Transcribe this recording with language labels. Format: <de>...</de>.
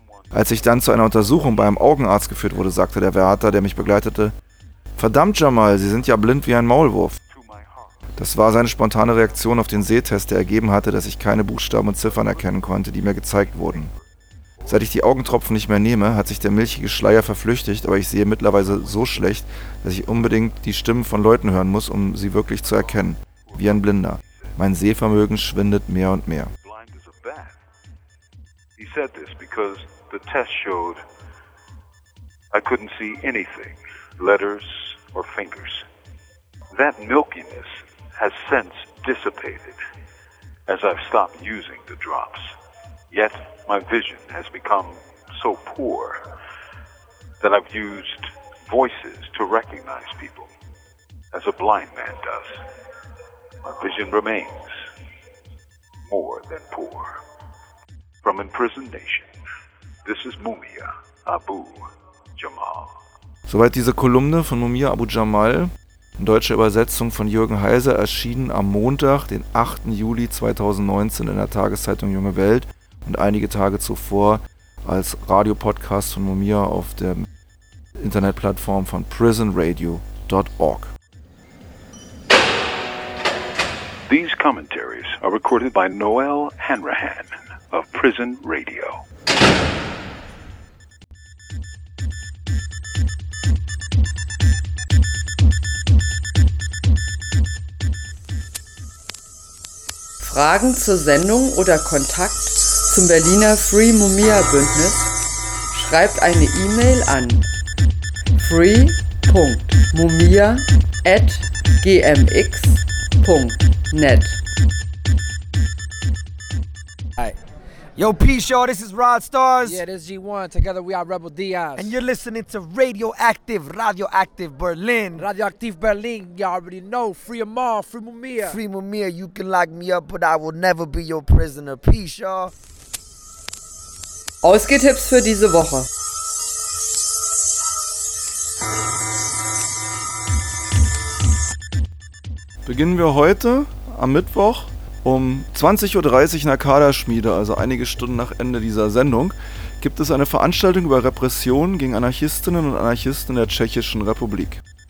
<de>Als ich dann zu einer Untersuchung bei einem Augenarzt geführt wurde, sagte der Wärter, der mich begleitete, »Verdammt, Jamal, Sie sind ja blind wie ein Maulwurf.« Das war seine spontane Reaktion auf den Sehtest, der ergeben hatte, dass ich keine Buchstaben und Ziffern erkennen konnte, die mir gezeigt wurden. Seit ich die Augentropfen nicht mehr nehme, hat sich der milchige Schleier verflüchtigt, aber ich sehe mittlerweile so schlecht, dass ich unbedingt die Stimmen von Leuten hören muss, um sie wirklich zu erkennen. Wie ein Blinder. Mein Sehvermögen schwindet mehr und mehr.</de> <en>Blind is a bat. He said this because the test showed I couldn't see anything, letters or fingers. That milkiness has since dissipated as I've stopped using the drops. Yet my vision has become so poor that I've used voices to recognize people, as a blind man does. My vision remains more than poor. From Imprisoned Nation, this is Mumia Abu Jamal.</en> <de>Soweit diese Kolumne von Mumia Abu Jamal. In deutscher Übersetzung von Jürgen Heise, erschienen am Montag, den 8. Juli 2019 in der Tageszeitung Junge Welt und einige Tage zuvor als Radiopodcast von Mumia auf der Internetplattform von prisonradio.org.</de> <en>These commentaries are recorded by Noel Hanrahan of Prison Radio.</en> <de>Fragen zur Sendung oder Kontakt zum Berliner Free Mumia Bündnis? Schreibt eine E-Mail an free.mumia@gmx.net.</de> <en>Hi. Yo, peace, y'all. This is Rod Stars. Yeah, this is G1. Together we are Rebel Diaz. And you're listening to Radioactive, Radioactive Berlin. Radioactive Berlin, y'all already know. Free Amar, free Mumia. Free Mumia, you can lock me up, but I will never be your prisoner. Peace, y'all.</en> <de>Ausgehtipps für diese Woche. Beginnen wir heute am Mittwoch. Um 20.30 Uhr in der Kaderschmiede, also einige Stunden nach Ende dieser Sendung, gibt es eine Veranstaltung über Repressionen gegen Anarchistinnen und Anarchisten der Tschechischen Republik.</de>